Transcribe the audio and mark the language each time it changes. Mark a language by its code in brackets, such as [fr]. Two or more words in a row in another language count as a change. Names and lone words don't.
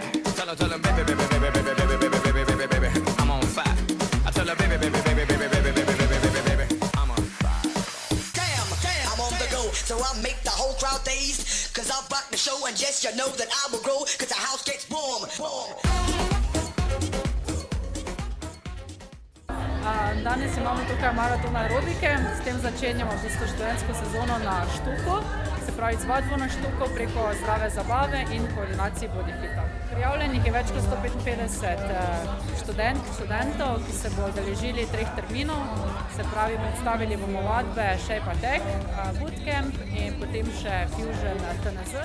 [en] Tell her, baby, baby, baby, baby, baby, baby, baby, baby, baby, I'm on fire. I tell her, baby, baby, baby, baby, baby, baby, baby, baby, I'm on fire. Damn, I'm on the go, so I make the whole crowd dazed. Cause I rock the show, and yes, you know that I will grow. Cause the house gets warm, warm. [sl] Danes imamo tukaj maraton aerobike, s tem začenjamo v bistvu študentsko sezono na Štuku, se pravi izvadbo na Štuku preko zdrave zabave in koordinaciji bodyfita. Prijavljenih je več kot 155 študentov, ki se bodo udeležili 3 terminov, se pravi predstavili bomo vadbe Shape Attack, Bootcamp in potem še Fusion TNZ.